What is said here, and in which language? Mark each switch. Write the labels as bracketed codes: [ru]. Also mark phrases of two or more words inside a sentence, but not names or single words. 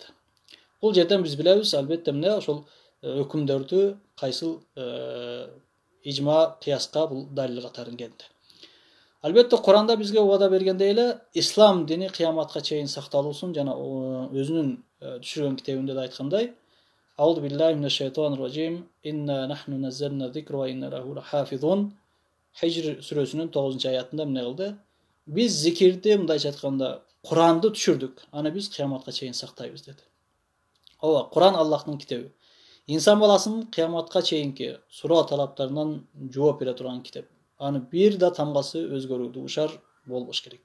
[ky] Бул жерден биз билебиз, албетте ошол өкүмдөрдү кайсыл ижма, кыяска бул далил катарын келди. Албетте Куранда бизге убада бергендей эле ислам дини кыяматка чейин сакталуусун жана өзүнүн түшүргөн китебинде да айткандай, [ar] أعوذ بالله من الشيطان الرجيم، إنا نحن نزلنا الذكر وإنا له لحافظون. [ky] Hicr сүрөсүнүн 9-аятында эмне кылды? Биз зикирди, мындайча айтканда, Куранды түшүрдүк. Аны биз кыяматка чейин сактайбыз деди. Ооба, Куран Аллахтын китеби. Инсан баласынын кыяматка чейинки суроо талаптарынан жооп бере турган китеп. Аны бир да тамгасы өзгөрүүдө ушар болбош керек.